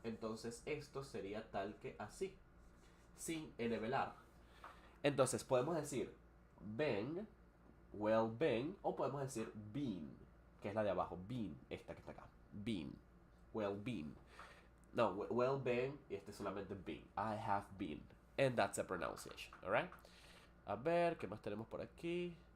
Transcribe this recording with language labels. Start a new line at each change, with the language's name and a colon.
Spanish: Entonces esto sería tal que así, sin envelar. Entonces podemos decir been, well-being, o podemos decir been, que es la de abajo, been, esta que está acá, been, well-being. No, well-being, y este es solamente been.
English: I have been. And that's a pronunciation, alright?
Spanish: A ver, ¿qué más tenemos por aquí?